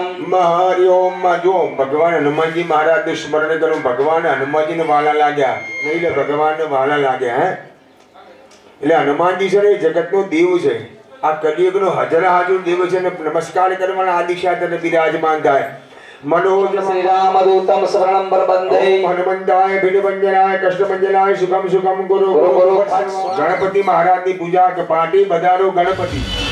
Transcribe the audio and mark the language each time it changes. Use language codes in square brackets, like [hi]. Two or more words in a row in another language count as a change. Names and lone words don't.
[gu] હરિ ઓમ. જો ભગવાન હનુમાનજી મહારાજનું સ્મરણ કરું. ભગવાન હનુમાનજીને વાલા લાગ્યા નહીં, એટલે ભગવાનને વાલા લાગ્યા. હે એટલે હનુમાનજી છે ને એ જગતનો દેવ છે. આ કલિયુગનો હાજરા હાજર દેવ છે ને નમસ્કાર કરવાના આદિશા તને બિરાજમાન થાય. मनोज [sa] श्री राम दूतम शरणं प्रबंधे हनुमंताय भीडभंजनाय कष्टभंजनाय सुखम सुखम गुरु गुरु. [hi] गणपति महाराज की पूजा के पाटी बधारो गणपति.